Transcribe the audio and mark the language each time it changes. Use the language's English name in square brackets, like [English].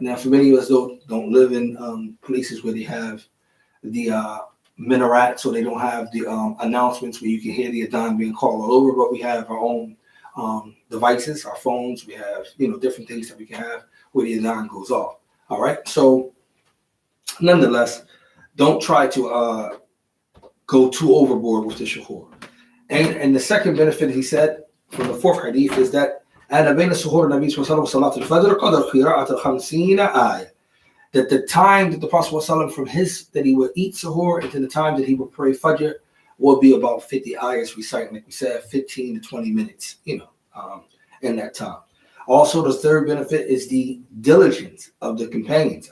[English] Now, for many of us don't live in places where they have the minaret, so they don't have the announcements where you can hear the adhan being called all over. But we have our own devices, our phones. We have different things that we can have where the adhan goes off. All right. So, nonetheless, don't try to go too overboard with the suhoor. And the second benefit, he said, from the fourth hadith, is that [Arabic] أنا بين سحور النبي صلى الله عليه وسلم وصلاة الفجر قدر قراءة 50 آية. [English] That the time that the Prophet ﷺ from that he would eat suhoor into the time that he would pray fajr will be about 50 ayahs reciting, like we said, 15 to 20 minutes, in that time. Also, the third benefit is the diligence of the companions.